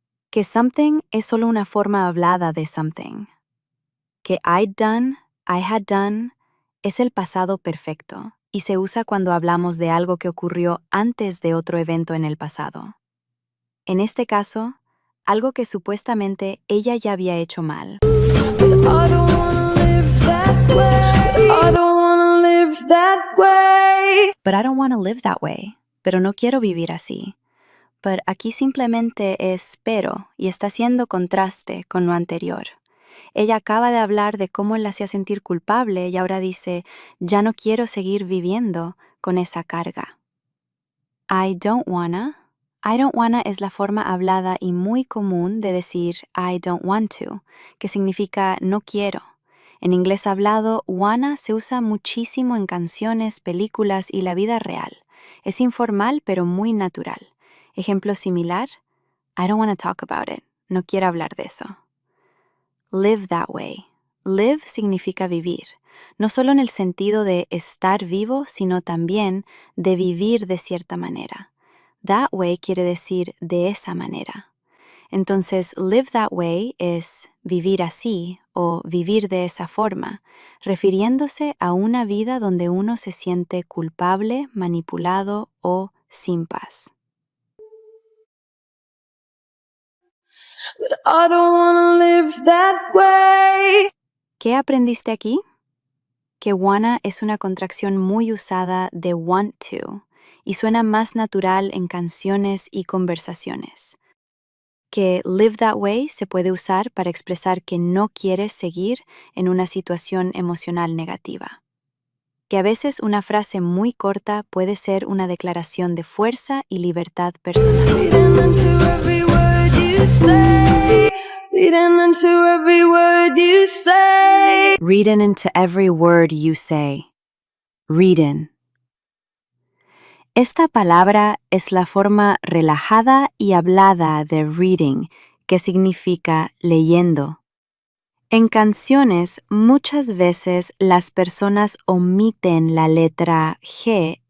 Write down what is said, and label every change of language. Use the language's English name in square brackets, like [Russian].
[Spanish] Que something es solo una forma hablada de something. Que I'd done, I had done, es el pasado perfecto y se usa cuando hablamos de algo que ocurrió antes de otro evento en el pasado. En este caso, algo que supuestamente ella ya había hecho mal. [English] I don't wanna live that way. I don't wanna live that way. But I don't want to live that way. [Spanish] Pero no quiero vivir así. [English] But [Spanish] aquí simplemente es pero y está haciendo contraste con lo anterior. Ella acaba de hablar de cómo la hacía sentir culpable y ahora dice, ya no quiero seguir viviendo con esa carga. I don't wanna es la forma hablada y muy común de decir I don't want to, que significa no quiero. En inglés hablado, wanna se usa muchísimo en canciones, películas y la vida real. Es informal pero muy natural. Ejemplo similar, [English] I don't want to talk about it. [Spanish] No quiero hablar de eso. Live that way. Live significa vivir, no solo en el sentido de estar vivo, sino también de vivir de cierta manera. That way quiere decir de esa manera. Entonces, live that way es vivir así o vivir de esa forma, refiriéndose a una vida donde uno se siente culpable, manipulado o sin paz. [English] But I don't wanna live that way. [Spanish] ¿Qué aprendiste aquí? Que wanna es una contracción muy usada de want to y suena más natural en canciones y conversaciones. Que live that way se puede usar para expresar que no quieres seguir en una situación emocional negativa. Que a veces una frase muy corta puede ser una declaración de fuerza y libertad personal. [English] Reading into every word you say. Reading into every word you say. Reading into every word you say. Reading. [Spanish] Esta palabra es la forma relajada y hablada de reading, que significa leyendo. En canciones, muchas veces las personas omiten la letra G